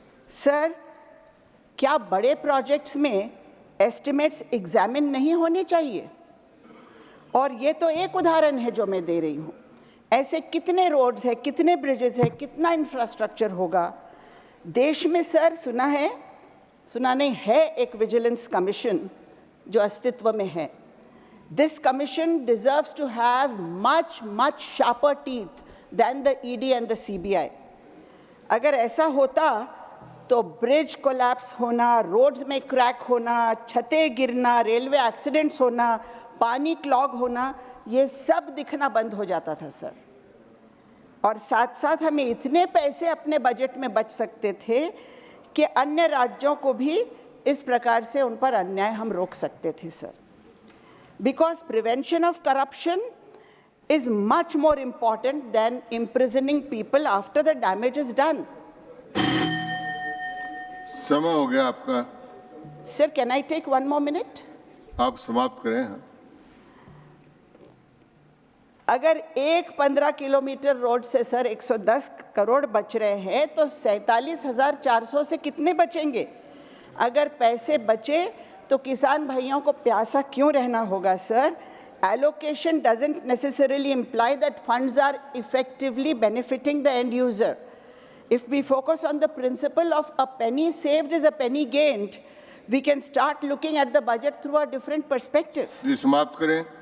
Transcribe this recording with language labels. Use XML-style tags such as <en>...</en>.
<hi>Sir, क्या बड़े projects में एस्टिमेट्स एग्जामिन नहीं होने चाहिए? और ये तो एक उदाहरण है जो मैं दे रही हूँ। ऐसे कितने रोड्स हैं, कितने ब्रिजेस हैं, कितना इंफ्रास्ट्रक्चर होगा देश में सर? सुना नहीं है एक विजिलेंस कमीशन जो अस्तित्व में है।</hi> <en>This commission deserves to have much sharper teeth than the ED and the CBI.</en> <hi>अगर ऐसा होता तो ब्रिज कोलैप्स होना, रोड्स में क्रैक होना, छतें गिरना, रेलवे एक्सीडेंट्स होना, पानी क्लॉग होना, ये सब दिखना बंद हो जाता था सर। और साथ साथ हमें इतने पैसे अपने बजट में बच सकते थे कि अन्य राज्यों को भी इस प्रकार से उन पर अन्याय हम रोक सकते थे sir.</hi> <en>Because prevention of corruption is much more important than imprisoning people after the damage is done.</en> <hi>समय हो गया आपका,</hi> <en>Sir, can I take one more minute?</en> <hi>आप समाप्त करें। अगर एक 15 किलोमीटर रोड से सर 110 करोड़ बच रहे हैं तो 47,400 से कितने बचेंगे? अगर पैसे बचे तो किसान भाइयों को प्यासा क्यों रहना होगा sir?</hi> <en>Allocation doesn't necessarily imply that funds are effectively benefiting the end user. If we focus on the principle of a penny saved is a penny gained, we can start looking at the budget through a different perspective.</en> <hi>जी समाप्त करें।</hi>